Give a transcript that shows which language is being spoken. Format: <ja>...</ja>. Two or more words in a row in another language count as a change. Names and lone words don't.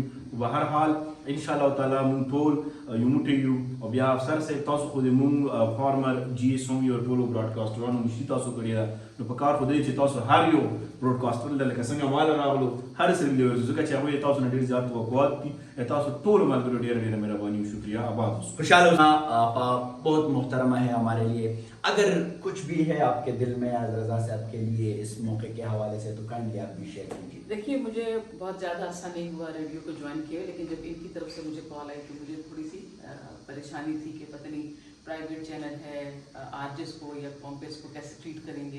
<ps>په هر حال</ps> <ar>انشاءالله تعالی</ar> <ps>مونږ ټول یو موټی یو او بیا افسر صاحب تاسو خو د مونږ</ps> <en>فارمر جی ایس</en> <ps>هم یو ټولو براډکاسټرانو مشري تاسو کړې ده، نو په کار خو دی چې تاسو هر یو براډکاسټر لکه څنګه مال راغلو هر څه ویډیو ځکه چې هغوی تاسو نه ډېر زیات توقعات دي. تاسو ټولو ملګرو ډېره ډېره مهرباني او شکریہ.</ps> <ur>آباد خوشحال ہونا آپا بہت محترمہ ہے ہمارے لیے. اگر کچھ بھی ہے آپ کے دل میں ایاز رضا صاحب کے لیے اس موقع کے حوالے سے تو کائنڈلی آپ بھی شیئر کیجیے. دیکھیے مجھے بہت زیادہ آسان نہیں ہوا ریڈیو کو جوائن کیا، لیکن جب ان کی طرف سے مجھے کال آئی تو مجھے تھوڑی سی پریشانی تھی کہ پتا نہیں</ur> <en>private channel</en> <ur>ہے آر جیز کو یا کمپیئرز کو کیسے ٹریٹ کریں گے.</ur>